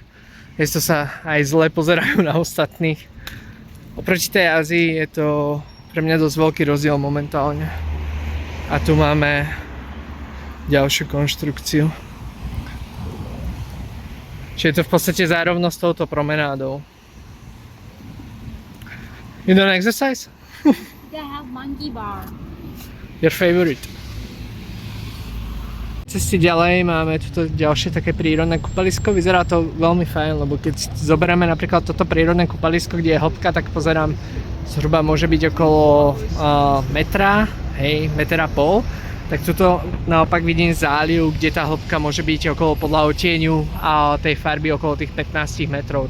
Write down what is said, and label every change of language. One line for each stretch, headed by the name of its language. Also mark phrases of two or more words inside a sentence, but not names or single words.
Slovak: Jesto sa aj zle pozerajú na ostatných. Oproti tej Ázii je to pre mňa dosť veľký rozdiel momentálne. A tu máme ďalšiu konštrukciu. Čiže je to v podstate zárovno s touto promenádou.
English: You don't exercise? They have monkey bar. Your favorite?
Slovak: Cesty ďalej máme tu ďalšie také prírodné kúpalisko. Vyzerá to veľmi fajn, lebo keď zoberieme napríklad toto prírodné kúpalisko, kde je hĺbka, tak pozerám, zhruba môže byť okolo metra, hej, metra pol. Tak tuto naopak vidím záliv, kde tá hĺbka môže byť okolo podľa odtieňu a tej farby okolo tých 15 metrov.